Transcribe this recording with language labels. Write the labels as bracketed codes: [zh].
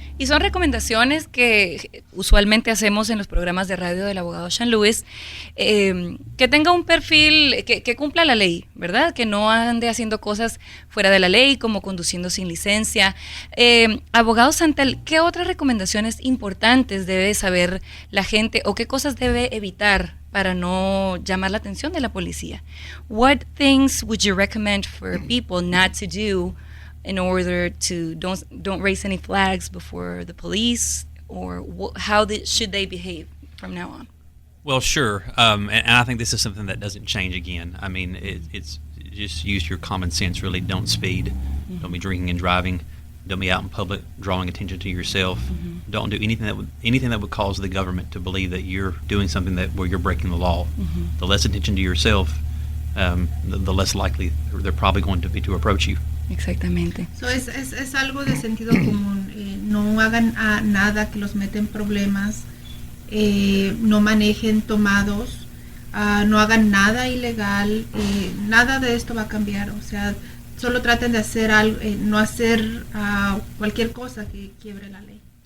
[es] Y son recomendaciones que usualmente hacemos en los programas de radio del abogado Sean Lewis, que tenga un perfil, que cumpla la ley, ¿verdad? Que no ande haciendo cosas fuera de la ley, como conduciendo sin licencia. Abogado Santel, ¿qué otras recomendaciones importantes debe saber la gente o qué cosas debe evitar para no llamar la atención de la policía? [en] What things would you recommend for people not to do in order to don't raise any flags before the police, or how should they behave from now on? Well, sure, and I think this is something that doesn't change again. I mean, it's just use your common sense. Really, don't speed, don't be drinking and driving, don't be out in public drawing attention to yourself. Don't do anything that would cause the government to believe that you're doing something where you're breaking the law. The less attention to yourself, the less likely they're probably going to be to approach you. [es] Exactamente. Es algo de sentido común. No hagan nada que los meta en problemas. No manejen tomados. No hagan nada ilegal. Nada de esto va a cambiar. O sea, solo traten de hacer algo, no hacer cualquier cosa que quiebre la ley.